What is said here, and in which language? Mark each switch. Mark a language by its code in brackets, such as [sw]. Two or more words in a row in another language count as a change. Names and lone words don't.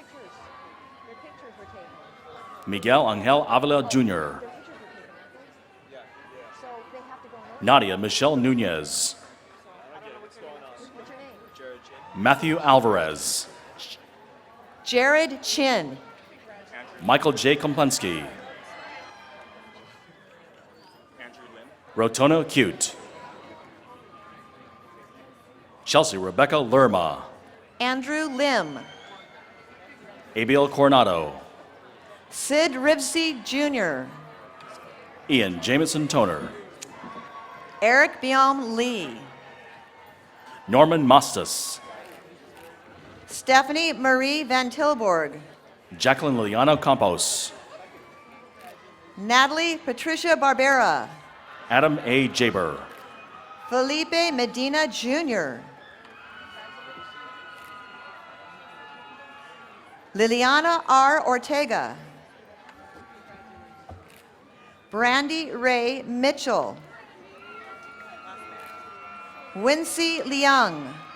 [en] Miguel Angel Avila Jr. Nadia Michelle Nunez. Matthew Alvarez. Jared Chin. Michael J. Komplensky. Rotono Cute. Chelsea Rebecca Lerma. Andrew Lim. Abiel Coronado. Sid Rivsey Jr. Ian Jamison Toner. Eric Biom Lee. Norman Mostas. Stephanie Marie Van Tilburg. Jacqueline Liliano Campos. Natalie Patricia Barbera. Adam A. Jaber. Felipe Medina Jr. Liliana R. Ortega. Brandy Ray Mitchell. Wincy Leung.